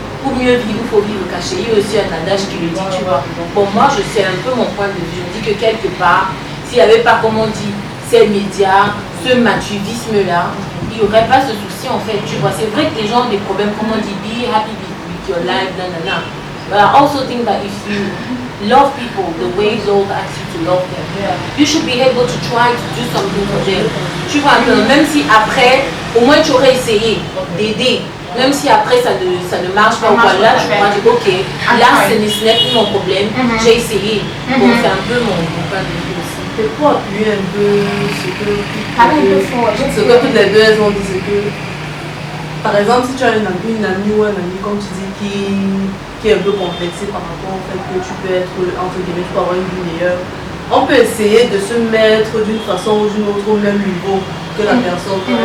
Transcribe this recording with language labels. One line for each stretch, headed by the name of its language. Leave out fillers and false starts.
French: Pour mieux vivre, il faut vivre caché. Il y a aussi un adage qui le dit, tu vois. Bon, moi je sais un peu mon point de vue. Je dis que quelque part, s'il n'y avait pas, comme on dit, ces médias, ce matuvisme-là, il n'y aurait pas ce souci en fait. Tu vois, c'est vrai que les gens ont des problèmes, comme on dit, be happy with your life, nanana.
English: But I also think that if you love people the way Lord asks you to love them, you should be able to try to do something for them.
French: Tu vois, même si après, au moins tu aurais essayé d'aider, même si après ça ne marche pas, voilà, je pourrais dire ok, là ce n'est plus mon problème, j'ai essayé. Bon, c'est un peu mon point de vue aussi. Et pour appuyer un peu ce que toutes les deux elles ont dit, c'est que par exemple si tu as une amie ou un ami comme tu dis qui est un peu complexé par rapport au fait que tu peux être entre guillemets, tu peux avoir une vie meilleure, on peut essayer de se mettre d'une façon ou d'une autre au même niveau que la personne.